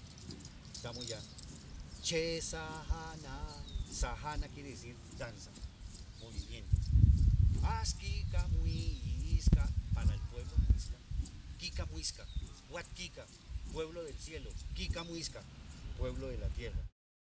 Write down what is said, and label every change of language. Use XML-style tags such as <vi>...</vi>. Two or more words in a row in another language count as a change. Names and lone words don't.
<es>Estamos ya.</es> <chb>Che sahana,</chb> <es>sahana quiere decir danza, movimiento.</es> <chb>Asquika muisca,</chb> <es>para el pueblo muisca.</es> <chb>Kika muisca,</chb> <es>Huatquica, pueblo del cielo.</es> <chb>Kika muisca,</chb> <es>pueblo de la tierra.</es>